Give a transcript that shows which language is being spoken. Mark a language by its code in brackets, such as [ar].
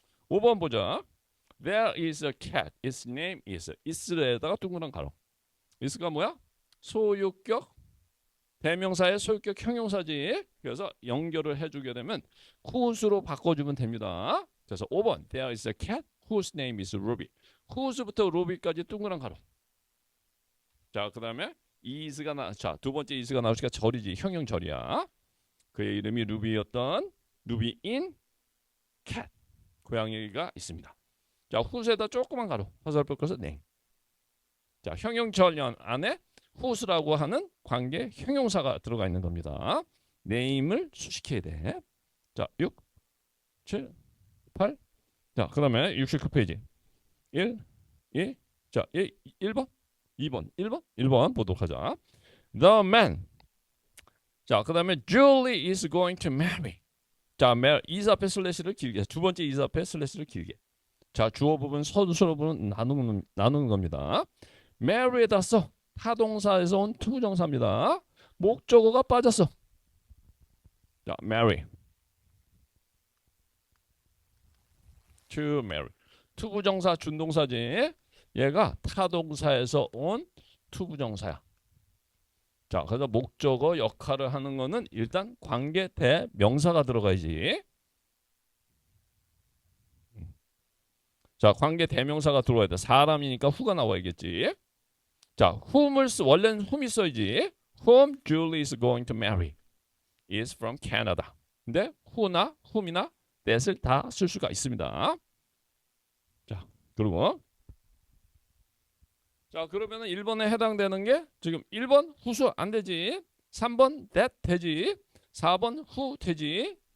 [ko] 5번 보자. [en] There is a cat. Its name is. [ko] is에다가 둥그런 가로. is가 뭐야? 소유격 대명사의 소유격 형용사지. 그래서 연결을 해주게 되면 whose로 바꿔주면 됩니다. 그래서 5번 [en] There is a cat whose name is Ruby. [ko] whose부터 Ruby까지 둥그런 가로. 자, 그 다음에 is가 두 번째 is가 나오니까 절이지. 형용절이야. 그의 이름이 루비였던 루비 인 cat. 고양이가 있습니다. 자, whose에다 조그만 가로. 화살표 꺼서 name. 자, 형용절연 안에 whose라고 하는 관계 형용사가 들어가 있는 겁니다. name을 수식해야 돼. 자, 6, 7, 8. 자, 그 다음에 69페이지. 1, 2. 자, 1번, 2번, 1번 보도록 하자. [en] The man. [ko] 자, 그 다음에 [en] Julie is going to marry. [ko] 자, is 앞에 슬래시를 길게. 두 번째 is 앞에 슬래시를 길게. 자, 주어 부분, 서술어 부분 나누는 겁니다. marry에다 써. 타동사에서 온 투부정사입니다. 목적어가 빠졌어. 자, marry. to marry. 투부정사 준동사지. 얘가 타동사에서 온 투부정사야. 자, 그래서 목적어 역할을 하는 거는 일단 관계 대명사가 들어가야지. 자, 관계 대명사가 들어와야 돼. 사람이니까 who가 나와야겠지. 자, 원래는 whom이 써야지. [en] Whom Julie is going to marry is from Canada. [ko] 근데 who나 whom이나 that을 다 쓸 수가 있습니다. 자, 그리고 자, 그러면은 1번에 해당되는 게 지금 1번 who수 안 되지. 3번 that 되지. 4번 who 되지.